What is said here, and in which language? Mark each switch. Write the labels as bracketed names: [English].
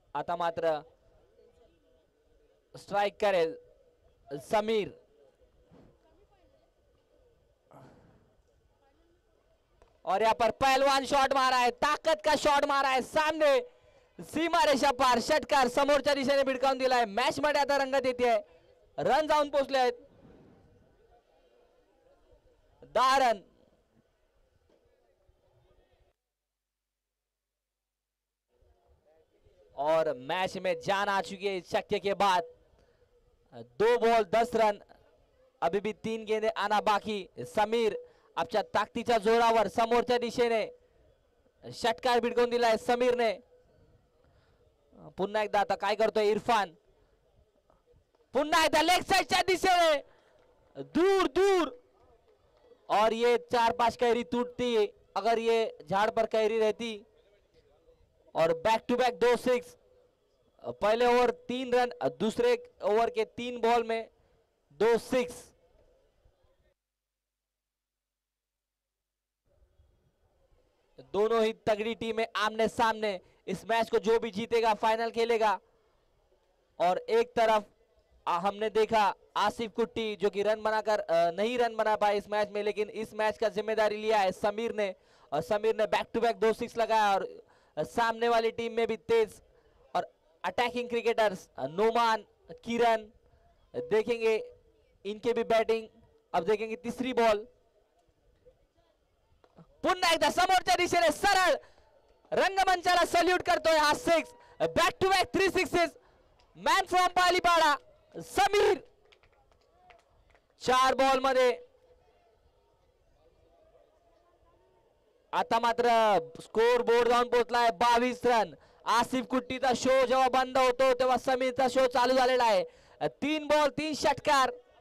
[Marathi] आता मात्र स्ट्राइक करेल समीर। [Hindi] और यहाँ पर पहलवान शॉट मारा है, ताकत का शॉट मारा है, [Marathi] सामने सीमा रेषा पार षटकार समोरच्या दिशेने भिडकावून दिलाय। मॅच मध्ये आता रंगत येते, रन जाऊन पोहोचले आहेत 10 रन। [Hindi] और मैच में जान आ चुकी है इस छक्के के बाद। 2 बॉल 10 रन, अभी भी 3 गेंदे आना बाकी। [Marathi] समीर आपच्या ताकदीच्या जोरावर समोरच्या दिशेने षटकार भिडकवून दिलाय समीरने। पुन्हा एकदा आता काय करतोय इरफान, पुन्हा एकदा लेग साइडच्या दिशेने दूर दूर, [Hindi] और ये 4-5 कैरी टूटती अगर ये झाड़ पर कैरी रहती। और बैक टू बैक 2 6, पहले ओवर 3 रन, दूसरे ओवर के 3 बॉल में 2 6। दोनों ही तगड़ी टीमें आमने सामने। इस मैच को जो भी जीतेगा फाइनल खेलेगा। और एक तरफ हमने देखा आसिफ कुट्टी जो कि रन बनाकर नहीं रन बना पाए इस मैच में, लेकिन इस मैच का जिम्मेदारी लिया है समीर ने। और समीर ने बैक टू बैक 2 6 लगाया। और सामने वाली टीम में भी तेज और अटैकिंग क्रिकेटर्स नोमान, किरण, देखेंगे इनके भी बैटिंग। अब देखेंगे तीसरी बॉल, [Marathi] पुन्हा एकदा समोरच्या दिशेने सरळ रंगमंचाला सल्यूट करतोय हा 6। [English] Back to back 3 6, man from Palipada Samir. [Marathi] 4 ball मध्ये आता मात्र स्कोर बोर्ड जाऊन पोहोचलाय 22 रन। आसिफ कुट्टीचा शो जेव्हा बंद होतो तेव्हा समीरचा शो चालू झालेला आहे। 3 बॉल 3 षटकार।